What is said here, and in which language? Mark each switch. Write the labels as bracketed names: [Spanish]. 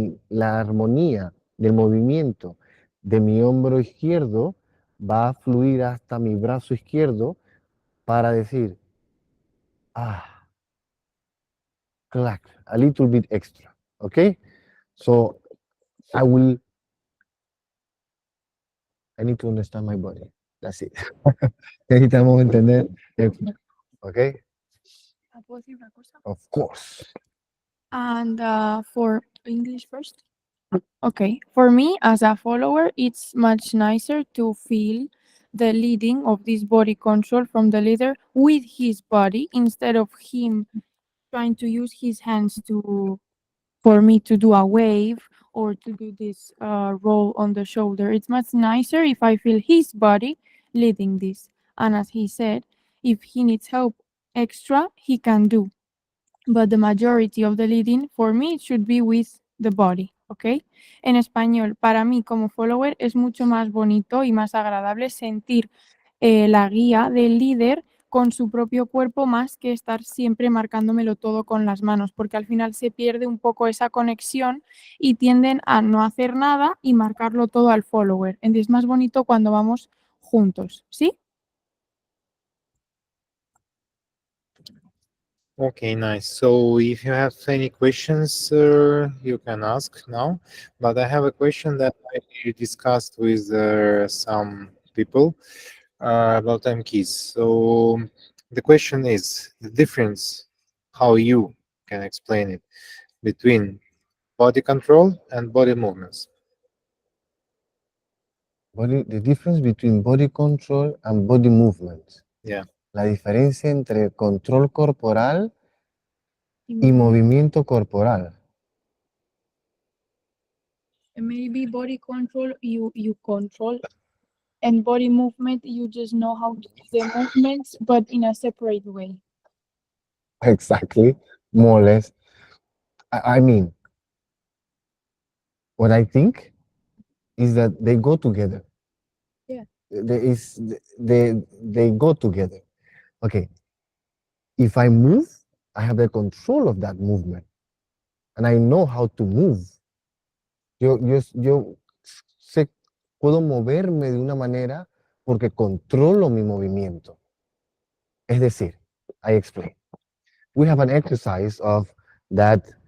[Spanish] La armonía del movimiento de mi hombro izquierdo va a fluir hasta mi brazo izquierdo para decir, clack, [English] a little bit extra, okay? So I need to understand my body. That's it. [Spanish] Necesitamos entender, okay? ¿Puedo decir una cosa? [English] Of course. And for English first? Okay. For me, as a follower, it's much nicer to feel the leading of this body control from the leader with his body instead of him trying to use his hands for me to do a wave or to do this roll on the shoulder. It's much nicer if I feel his body leading this. And as he said, if he needs help extra, he can do. But the majority of the leading, for me, it should be with the body, ¿ok? [Spanish] En español, para mí como follower es mucho más bonito y más agradable sentir la guía del líder con su propio cuerpo más que estar siempre marcándomelo todo con las manos, porque al final se pierde un poco esa conexión y tienden a no hacer nada y marcarlo todo al follower. Entonces es más bonito cuando vamos juntos, ¿sí? [English] Okay, nice. So if you have any questions, you can ask now. But I have a question that I discussed with some people about Mkiz. So the question is the difference, how you can explain it, between body control and body movements. The difference between body control and body movement. Yeah. [Spanish] La diferencia entre control corporal y movimiento corporal. [English] Maybe body control, you control, and body movement, you just know how to do the movements, but in a separate way. Exactly, more or less. I mean, what I think is that they go together. Yeah. They go together. Okay. If I move, I have the control of that movement, and I know how to move. [Spanish] Yo sé, puedo moverme de una manera porque controlo mi movimiento. Es decir, [English] I explain. We have an exercise of that.